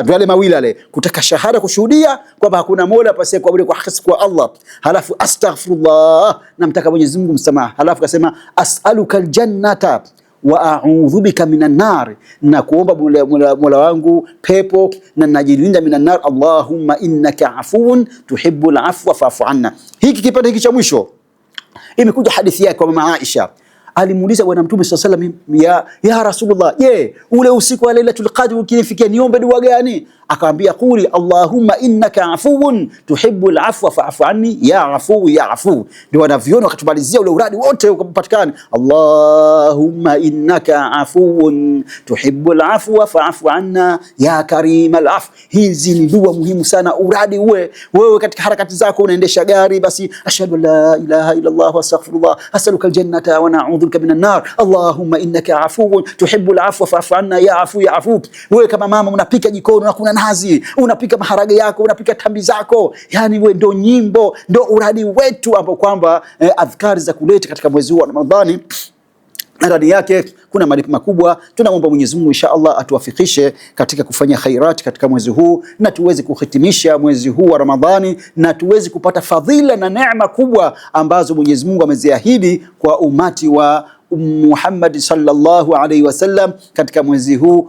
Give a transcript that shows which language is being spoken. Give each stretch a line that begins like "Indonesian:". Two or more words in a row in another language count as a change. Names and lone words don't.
Swahili: Ndio wale mawili yale, kutaka shahada, kushuhudia kwamba hakuna mola pasiye kuabudiwa kwa haki kwa Allah, halafu astaghfirullah, namtaka Mwenyezi Mungu msamaha, halafu kasema
Arabic: أسألك الجنة وأعوذ بك من النار,
Swahili: na kuomba mola wangu pepo na najilinda
Arabic: من النار, اللهم إنك عفو تحب العفو فاعف عنا.
Swahili: Hiki kipande hiki cha mwisho imekuja hadithi yake kwa mama Aisha, alimuuliza bwana Mtume
Arabic: صلى الله عليه وسلم يا رسول الله,
Swahili: je, ule usiku wa Lailatul Qadr ukinifikia niombe dua gani?
Arabic: Akamwambia قل اللهم إنك عفو تحب العفو فاعف عني يا عفو يا عفو.
Swahili: Ndio wanaviona wakatumalizia ule uradi wote ukapatikana,
Arabic: اللهم إنك عفو تحب العفو فاعف عنا يا كريم العفو.
Swahili: Hizi ni dua muhimu sana, uradi wewe katika harakati zako, unaendesha gari, basi
Arabic: أشهد أن لا إله إلا الله وأستغفر الله أسألك الجنة ونعوذ بك من النار اللهم إنك عفو تحب العفو فاعف عنا يا عفو يا عفو.
Swahili: Wewe kama mama unapika jikoni, unakuna nazi, unapika maharage yako, unapika tambi zako, yani wewe ndo nyimbo, ndo uradi wetu ambao kwamba adhkari za kuleta katika mwezi huu wa Ramadhani. Ndani yake kuna malipo makubwa. Tunamwomba Mwenyezi Mungu
Arabic: إن شاء الله
Swahili: atuwafikishe katika kufanya khairat katika mwezi huu, na tuweze kuhitimisha mwezi huu wa Ramadhani, na tuweze kupata fadhila na neema kubwa ambazo Mwenyezi Mungu ameziahidi kwa umati wa Muhammad
Arabic: صلى الله عليه وسلم
Swahili: katika mwezi huu.